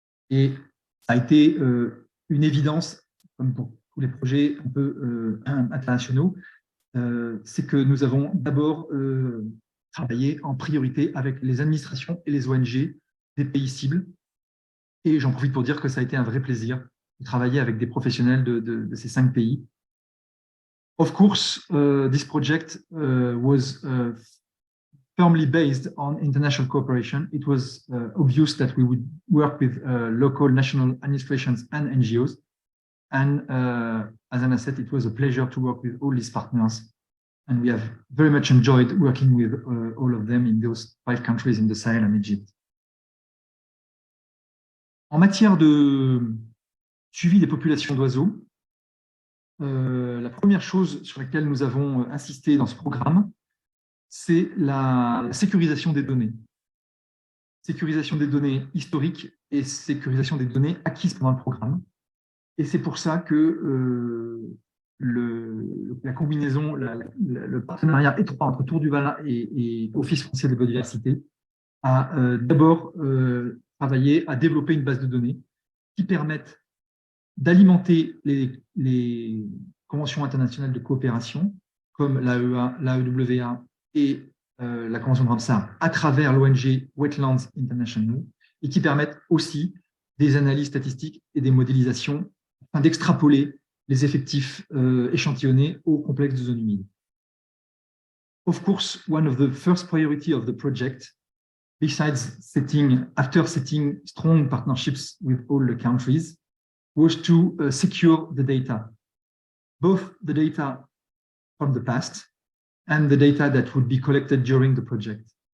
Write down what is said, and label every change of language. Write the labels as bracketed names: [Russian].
[French] Et ça a été une évidence, comme pour tous les projets un peu internationaux, c'est que nous avons d'abord travaillé en priorité avec les administrations et les ONG des pays cibles. Et j'en profite pour dire que ça a été un vrai plaisir de travailler avec des professionnels de ces 5 pays. [English] Of course, this project was firmly based on international cooperation. It was obvious that we would work with local national administrations and NGOs. And as Anna said, it was a pleasure to work with all these partners. And we have very much enjoyed working with all of them in those 5 countries in the Sahel and Egypt. [French] En matière de suivi des populations d'oiseaux, la première chose sur laquelle nous avons insisté dans ce programme, c'est la sécurisation des données. Sécurisation des données historiques et sécurisation des données acquises pendant le programme. Et c'est pour ça que la combinaison, le partenariat étroit entre Tour du Valat et Office français de biodiversité a d'abord travaillé à développer une base de données qui permettent d'alimenter les conventions internationales de coopération comme l'AEA, l'AEWA et la Convention de Ramsar à travers l'ONG Wetlands International et qui permettent aussi des analyses statistiques et des modélisations afin d'extrapoler les effectifs échantillonnés au complexe de zones humides. [English] Of course, one of the first priority of the project, after setting strong partnerships with all the countries, was to secure the data, both the data from the past and the data that would be collected during the project.